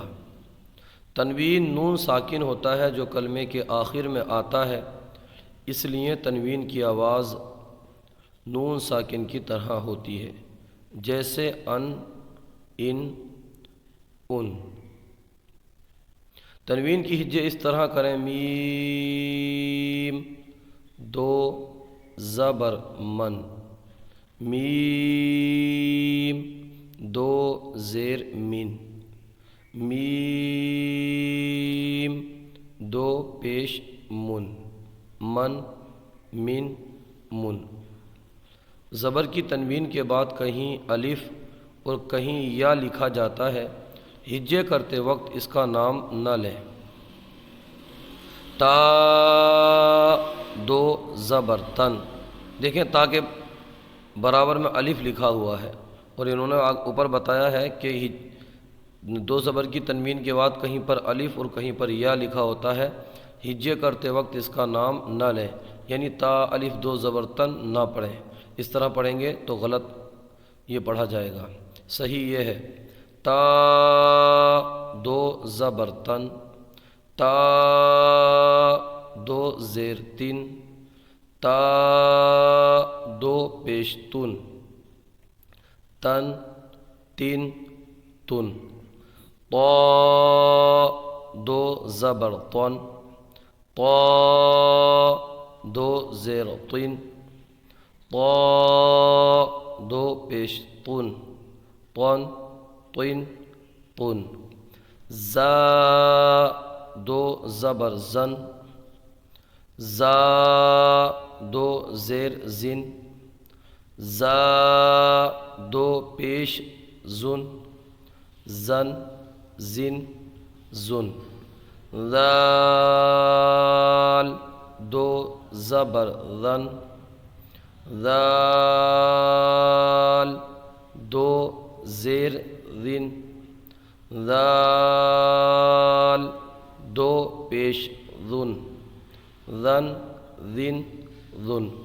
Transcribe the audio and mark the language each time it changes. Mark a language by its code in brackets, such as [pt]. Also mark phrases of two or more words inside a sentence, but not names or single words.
[ur] تنوین نون ساکن ہوتا ہے جو کلمے کے آخر میں آتا ہے، اس لیے تنوین کی آواز نون ساکن کی طرح ہوتی ہے، جیسے ان، ان، ان۔ تنوین کی ہجے اس طرح کریں: میم 2 زبر من، میم 2 زیر من، میم 2 پیش من، من، من، من۔ زبر کی تنوین کے بعد کہیں الف اور کہیں یا لکھا جاتا ہے، ہجے کرتے وقت اس کا نام نہ لیں۔ تا 2 زبر تن، دیکھیں تا کے برابر میں الف لکھا ہوا ہے، اور انہوں نے اوپر بتایا ہے کہ 2 زبر کی تنوین کے بعد کہیں پر الف اور کہیں پر یا لکھا ہوتا ہے، ہجے کرتے وقت اس کا نام نہ لیں، یعنی تا الف 2 زبر تن نہ پڑھیں۔ اس طرح پڑھیں گے تو غلط یہ پڑھا جائے گا۔ صحیح یہ ہے تا 2 زبر تن، تا 2 زیر تن، تا 2 پیش تن، تن، تن، تن۔ طا 2 زبر طن، طا 2 زیر طن، طا 2 پیش طن، طن، طن، طن۔ زا 2 زبر زن، زا 2 زیر زن، زا 2 پیش زن، زن، زن، زن۔ ذال 2 زبر ذن، ذال 2 زیر ذن، ذال 2 پیش ذن، ذن، ذن، ذن۔